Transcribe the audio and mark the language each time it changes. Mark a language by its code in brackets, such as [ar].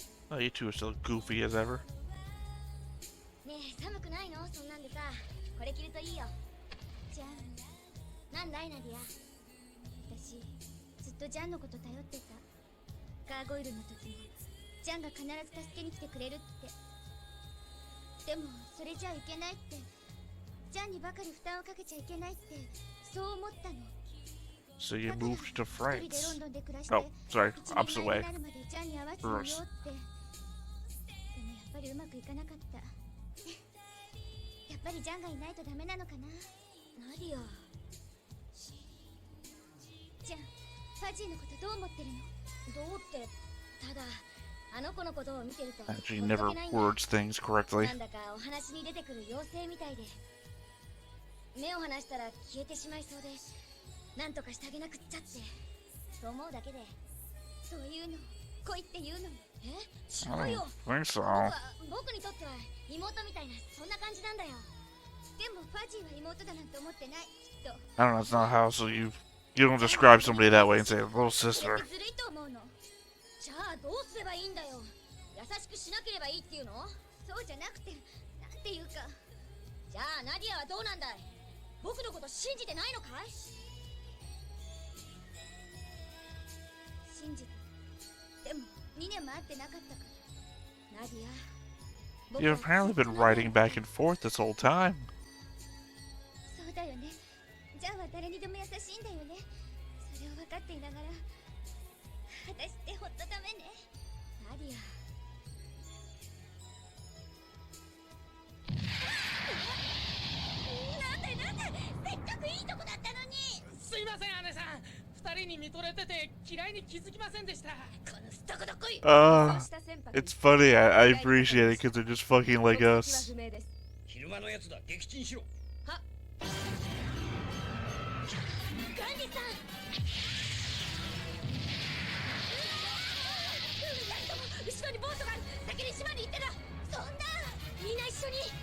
[en] Oh, you two are still goofy as ever. [ja] ねえ、寒くないの？そんなんでさ、これ着るといいよ。じゃん。なんだいナディア。私ずっとジャンのこと頼ってた。ガーゴイルの時もジャンが必ず助けに来てくれるって。でもそれじゃいけないって。ジャンにばかり負担をかけちゃいけないって、そう思ったの。 [en] So you moved to France. Oh, sorry, opposite way. Reverse. [ja] やっぱりうまくいかなかった。やっぱりジャンがいないとダメなのかな。ナディア。ジャン、ファジーのことどう思ってるの？どうって、ただあの子のことを見てると。 [en] Actually, never words things correctly. [ja] なんだかお話に出てくる妖精みたいで、目を離したら消えてしまいそうで、なんとかしてあげなくっちゃって、そう思うだけで。そういうの恋っていうの？え？違うよ。 [en] I think so. [ja] 僕にとっては妹みたいな、そんな感じなんだよ。でもファジーは妹だなんて思ってない、きっと。 [en] I don't know, it's not how, so you don't describe somebody that way and say little sister. [ja] ずるいと思うの。じゃあどうすればいいんだよ。優しくしなければいいっていうの？そうじゃなくて、なんていうか。じゃあナディアはどうなんだい？僕のこと信じてないのかい？信じて。でも2年も会ってなかったから。ナディア。 [en] You've apparently been writing back and forth this whole time. [ja] そうだよね。ジャンは誰にでも優しいんだよね。それを分かっていながら、私ってほんとダメね。ナディア。なんでせっかくいいとこだったのに。すいません姉さん、二人に見とれてて嫌いに気づきませんでした。このすとこどこい。 [en] It's funny. I appreciate it because they're just fucking like us. [ja] 昼間のやつだ、撃沈しろ。は。ガンディさん。後ろにボートがある。先に島に行ってな。そんな。みんな一緒に。